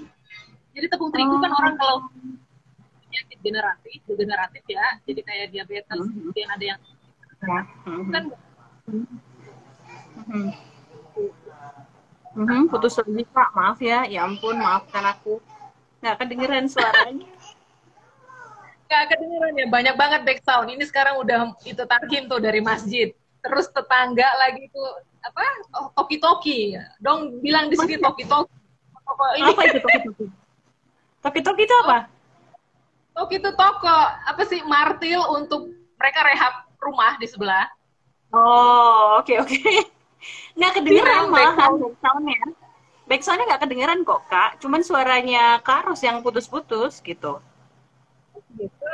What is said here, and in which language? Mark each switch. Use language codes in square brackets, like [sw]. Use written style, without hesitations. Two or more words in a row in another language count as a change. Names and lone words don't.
[id] Jadi tepung terigu kan orang kalau penyakit degeneratif ya, jadi kayak diabetes, kemudian ada yang kan putus lagi Kak, maaf ya, ya ampun, maafkan aku, nggak kedengeran suaranya. nggak kedengeran ya, banyak banget [en] back sound. [id] Ini sekarang udah itu tarhim tuh dari masjid. Terus tetangga lagi tuh apa? Oh, toki-toki. Dong bilang di sini toki-toki. Ini Apa itu toki-toki? Toki-toki itu apa? toki itu toko apa sih martil untuk mereka rehab rumah di sebelah. Oh, oke. Nggak kedengeran Bilang malah back backsoundnya. Backsoundnya nggak kedengeran kok Kak, cuman suaranya Karos yang putus-putus gitu. Gitu.